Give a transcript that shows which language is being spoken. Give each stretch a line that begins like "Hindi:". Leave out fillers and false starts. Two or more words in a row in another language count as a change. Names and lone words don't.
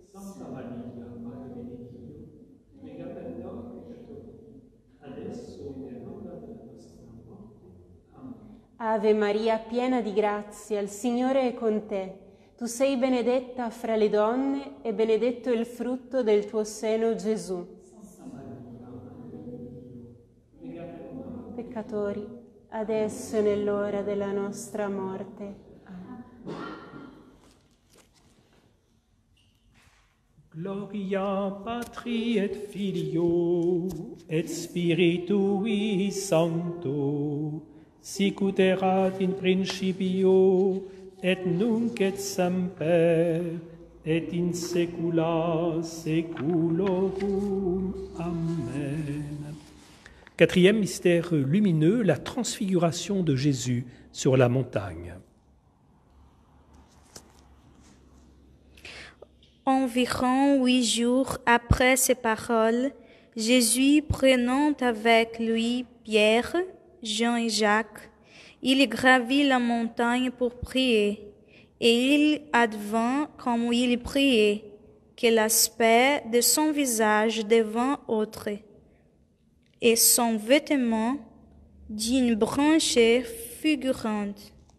Italian: Ave Maria, piena di grazia, il Signore è con te. Tu sei benedetta fra le donne, e benedetto il frutto del tuo seno, Gesù. Peccatori, adesso e nell'ora della nostra morte. Amen.
Latin: Gloria Patri et Filio et Spiritui Sancto, sic ut erat in principio et nunc et semper et in saecula saeculorum. Amen.
French: Quatrième mystère lumineux, la transfiguration de Jésus sur la montagne. Environ 8 jours après ces paroles, Jésus prenant avec lui Pierre, Jean et Jacques, il gravit la montagne pour prier, et il advint, comme il priait, que l'aspect de son visage devint autre, et son vêtement d'une branche fulgurante.